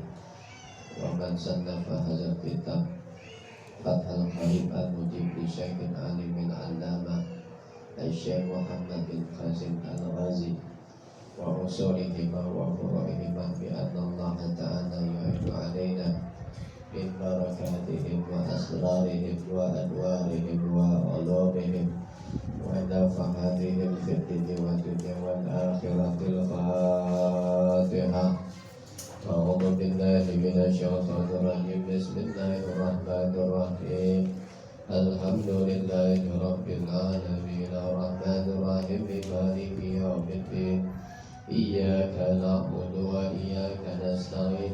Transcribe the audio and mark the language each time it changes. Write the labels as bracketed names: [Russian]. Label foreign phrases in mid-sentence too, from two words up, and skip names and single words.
[Arabic] ومن صنف هذا الكتاب فتح القريب المجيب للشيخ العالم العلامة شيخ محمد بن قاسم الغزي وأصولهما وفروعهما بأن الله تعالى يعيد علينا من بركاتهم وأسرارهم وأدوارهم وعلومهم ونفحاتهم في الدنيا والدنيا والآخرة الفاتحة. أعوذ بالله من الشيطان الرجيم. بسم الله الرحمن الرحيم. الحمد لله رب العالمين. الرحمن الرحيم. مالك يوم الدين. إياك نعبد وإياك نستعين.